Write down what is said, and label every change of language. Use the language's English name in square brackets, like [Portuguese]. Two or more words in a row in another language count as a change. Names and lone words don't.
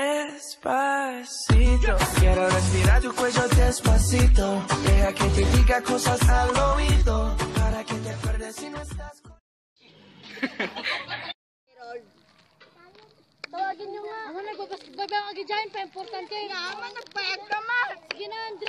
[Spanish] Despacito, quiero respirar tu cuello despacito. Deja que te diga cosas al oído, para que te acuerdes si no estás con... [Filipino] Tawagin nyo nga. Ano, nagbabasketball ba ang agi dyan? Pa-importante. Naman, nagpayag ka ma. Sige na, Andre.